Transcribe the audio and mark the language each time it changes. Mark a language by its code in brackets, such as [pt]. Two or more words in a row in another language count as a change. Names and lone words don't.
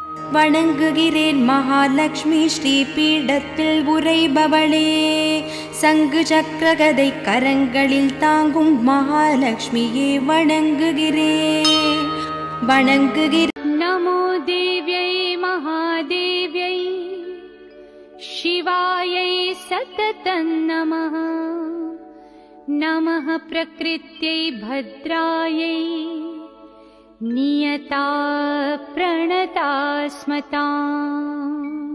[ta] வணங்குகிறேன் மகாலட்சுமி ஸ்ரீபீடத்தில் உறைபவளே. சங்கு சக்கரகதை கரங்களில் தாங்கும் மகாலட்சுமியே வணங்குகிறேன் வணங்குகிறேன். [sa] नमो देव्यै महादेव्यै शिवायै सततं नमः. नमः प्रकृत्यै भद्रायै नियता प्रणता स्मताम्.